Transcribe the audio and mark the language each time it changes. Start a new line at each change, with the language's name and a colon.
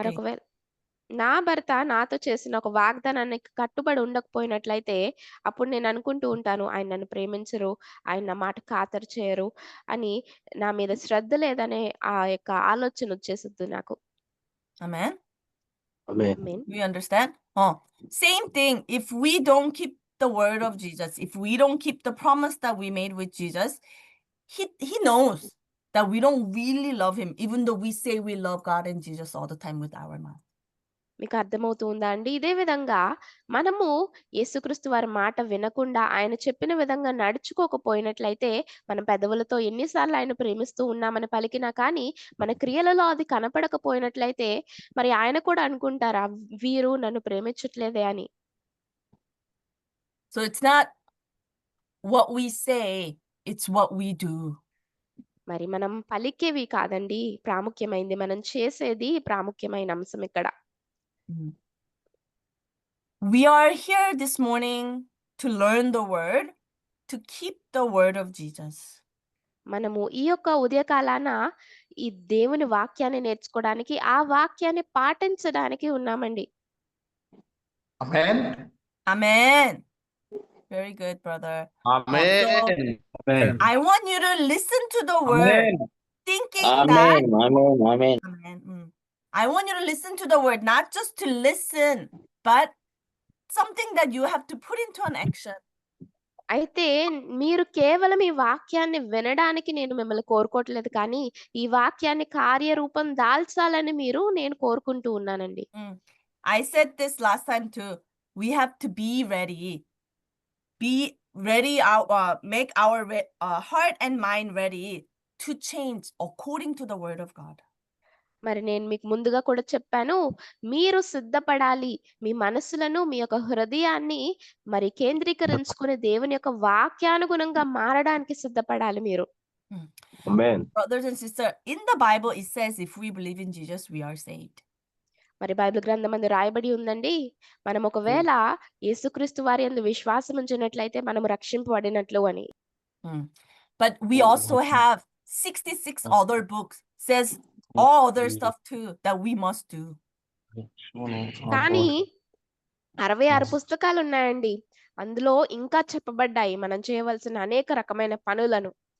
Telugu: మరొకవేళ నా భర్త నాతో చేసిన ఒక వాగ్దానానికి కట్టుబడి ఉండకపోయినట్లయితే అప్పుడు నేను అనుకుంటూ ఉంటాను, ఆయన నన్ను ప్రేమించరు, ఆయన నా మాట ఖాతరు చేయరు అని, నా మీద శ్రద్ధ లేదనే ఆ యొక్క ఆలోచన వచ్చేస్తుంది నాకు.
English: Amen. Amen.
Telugu: Amen.
English: Do you understand? Same thing. If we don't keep the word of Jesus, if we don't keep the promise that we made with Jesus, he knows that we don't really love him, even though we say we love God and Jesus all the time with our mouth.
Telugu: మీకు అర్థమవుతుందా అండి? ఇదే విధంగా మనము యేసుక్రీస్తు వారి మాట వినకుండా ఆయన చెప్పిన విధంగా నడుచుకోకపోయినట్లయితే మన పెదవులతో ఎన్నిసార్లు ఆయన ప్రేమిస్తూ ఉన్నామని పలికినా కానీ మన క్రియలలో అది కనపడకపోయినట్లయితే మరి ఆయన కూడా అనుకుంటారా వీరు నన్ను ప్రేమించట్లేదే అని.
English: So it's not what we say, it's what we do.
Telugu: మరి మనం పలికేవి కాదండి ప్రాముఖ్యమైనది, మనం చేసేది ప్రాముఖ్యమైన అంశం ఇక్కడ.
English: We are here this morning to learn the word, to keep the word of Jesus.
Telugu: మనము ఈ యొక్క ఉదయకాలాన ఈ దేవుని వాక్యాన్ని నేర్చుకోవడానికి, ఆ వాక్యాన్ని పాటించడానికి ఉన్నామండి.
English: Amen. Amen. Very good, brother. Amen. Amen. I want you to listen to the word, Amen. thinking that. Amen. Amen. I want you to listen to the word, not just to listen, but something that you have to put into an action.
Telugu: అయితే మీరు కేవలం ఈ వాక్యాన్ని వినడానికి నేను మిమ్మల్ని కోరుకోవట్లేదు, కానీ ఈ వాక్యాన్ని కార్యరూపం దాల్చాలని నేను కోరుకుంటూ ఉన్నానండి.
English: I said this last time too. We have to be ready. Be ready, make our heart and mind ready to change according to the word of God.
Telugu: మరి నేను మీకు ముందుగా కూడా చెప్పాను, మీరు సిద్ధపడాలి, మీ మనసులను మీ యొక్క హృదయాన్ని మరి కేంద్రీకరించుకుని దేవుని యొక్క వాక్యానుగుణంగా మారడానికి సిద్ధపడాలి మీరు.
English: Amen. Brothers and sisters, in the Bible it says if we believe in Jesus we are saved.
Telugu: మరి బైబిల్ గ్రంథమందు రాయబడి ఉందండి, మనం ఒకవేళ యేసుక్రీస్తు వారి యందు విశ్వాసం ఉంచినట్లయితే మనం రక్షింపబడినట్లు అని.
English: But we also have 66 other books says all other stuff too that we must do.
Telugu: కానీ 66 పుస్తకాలు ఉన్నాయండి, అందులో ఇంకా చెప్పబడ్డాయి మనం చేయవలసిన అనేక రకమైన పనులను.